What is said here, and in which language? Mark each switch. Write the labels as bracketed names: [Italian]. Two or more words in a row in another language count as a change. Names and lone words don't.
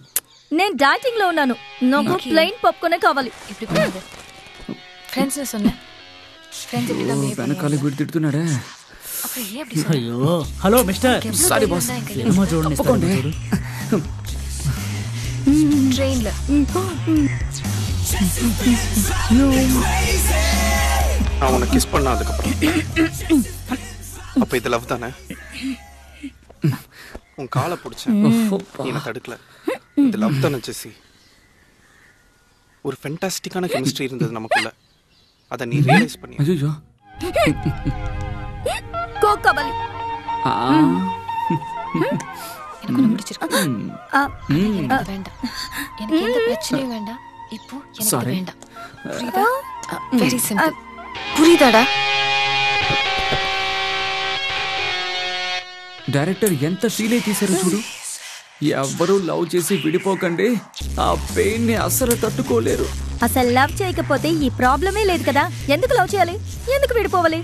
[Telugu] నేను డైటింగ్ లో ఉన్నాను, నాకు [English] plain popcorn [Telugu] కావాలి. వెనకాల వీడు తిడుతున్నాడే. అయ్యో, [English] hello mister. sorry boss. [Telugu] సినిమా చూడండి. ట్రైన్లో [Tamil] அவனை கிஸ் பண்ணாதுக்கப்புறம் அப்ப இது லவ் தானே? உன் காலை பிடிச்சேன், நீ என்ன தடுக்கல. இது லவ் தானே ஜெசி? ஒரு ஃபென்டாஸ்டிக்கான கெமிஸ்ட்ரி இருந்தது நமக்குள்ள. அதை நீ ரியலைஸ் பண்ணி. ஐயோ கோகபலி எனக்கு ஒண்ணு பிடிச்சிருக்கு. எனக்கு வேண்டாம், எனக்கு எந்த பிரச்சனையும் வேண்டாம். இப்போ எனக்கு வேண்டாம். புரியுதா? [English] very simple. [Tamil] புரியுதாடா? [Telugu] డైరెక్టర్ ఎంత ఫీల్ అయి తీశారో చూడు. ఎవరు లవ్ చేసి విడిపోకండి, ఆ పెయిన్ ని అసలు తట్టుకోలేరు. అసలు లవ్ చేయకపోతే ఈ ప్రాబ్లమే లేదు కదా, ఎందుకు లవ్ చేయాలి, ఎందుకు విడిపోవాలి?